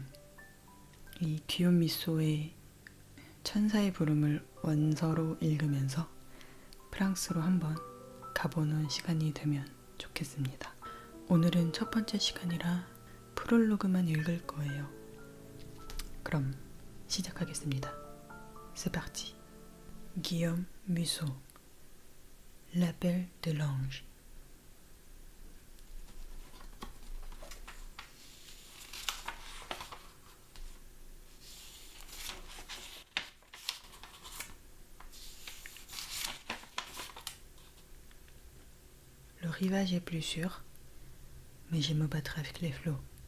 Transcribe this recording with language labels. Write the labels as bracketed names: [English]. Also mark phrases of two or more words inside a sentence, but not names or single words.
[Korean] 이 귀요미 소의 천사의 부름을 원서로 읽으면서 프랑스로 한번 가보는 시간이 되면 좋겠습니다. 오늘은 첫 번째 시간이라 프롤로그만 읽을 거예요. 그럼 시작하겠습니다. [French] C'est parti. Guillaume Musso, L'appel de l'ange. Le rivage est plus sûr, mais je me battrai avec les flots.